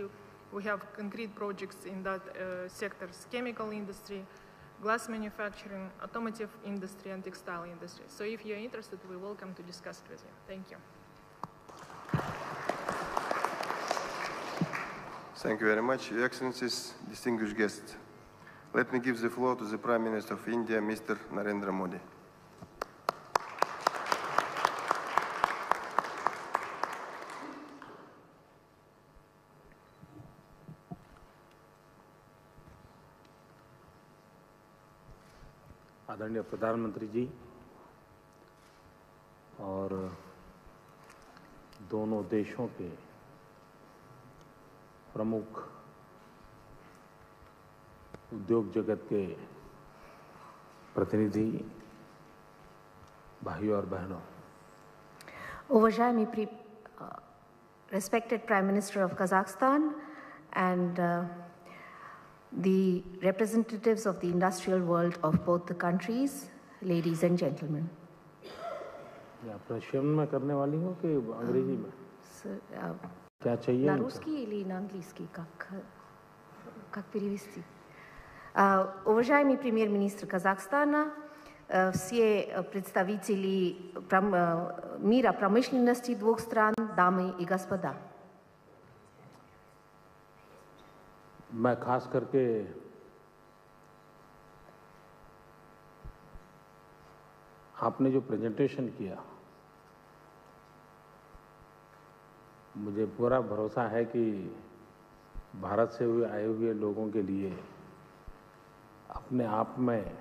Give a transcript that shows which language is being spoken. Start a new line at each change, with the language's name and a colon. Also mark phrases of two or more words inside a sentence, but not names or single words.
English: We have concrete projects in that sectors: chemical industry, glass manufacturing, automotive industry, and textile industry. So if you're interested, we're welcome to discuss it with you. Thank you. Thank you very much, Your Excellencies, distinguished guests. Let me give the floor to the Prime Minister of India, Mr. Narendra Modi.
Hindi: आदरणीय प्रधानमंत्री जी और दोनों देशों के प्रमुख उद्योग जगत के प्रतिनिधि, भाइयों और बहनों,
English: Уважаемый respected Prime Minister of Kazakhstan and the representatives of the industrial world of both the countries, ladies and gentlemen.
Hindi: प्रश्न में करने वाली हूँ कि अंग्रेजी में क्या चाहिए?
Russian: На русский или на английский? Как перевести? Уважаемый премьер-министр Казахстана, все представители мира промышленности двух стран, дамы и господа.
Hindi: मैं खास करके आपने जो प्रेजेंटेशन किया, मुझे पूरा भरोसा है कि भारत से आए हुए लोगों के लिए अपने आप में